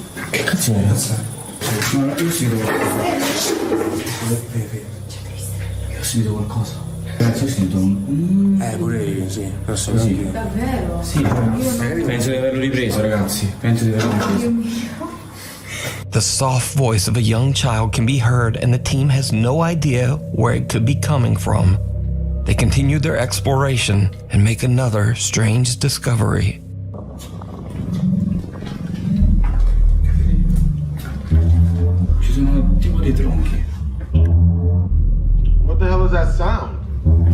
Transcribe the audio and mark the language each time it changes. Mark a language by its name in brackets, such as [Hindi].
[Italian] Che cazzo vuoi ammazzare? No, io sento qualcosa. Io sento qualcosa. Cazzo, io sento un... pure io, sì. Posso così. Davvero? Sì, penso di averlo ripreso, ragazzi. Penso di averlo ripreso. [English] The soft voice of a young child can be heard, and the team has no idea where it could be coming from. They continue their exploration and make another strange discovery. [Italian] Ci sono tipo dei tronchi. [English] What the hell is that sound?